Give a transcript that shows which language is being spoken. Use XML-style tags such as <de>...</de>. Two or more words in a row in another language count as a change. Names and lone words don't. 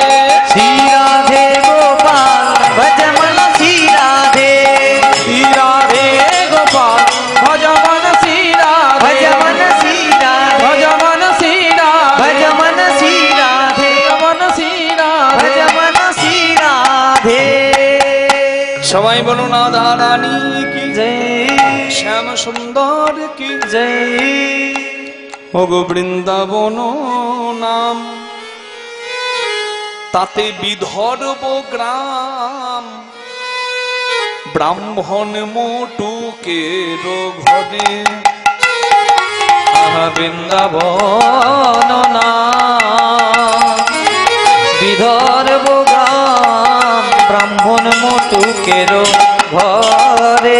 <hi>श्री राधे गोपाल भजमन श्री राधे। श्री राधे गोपाल भजमन श्री राधे, भजमन श्री राधे, भजमन श्री राधे, भजमन श्री राधे, भजमन श्री राधे, भजमन श्री राधे। सबाई बोलो राधा रानी की जय, श्याम सुंदर की जय।</hi> <bn>ওগো বৃন্দাবন নাম তাতে বিধর্ব গ্রাম ব্রাহ্মণ মোটুকের ঘরে বৃন্দাবন নাম বিদর্ভ গ্রাম ব্রাহ্মণ মোটুকের ঘরে।</bn>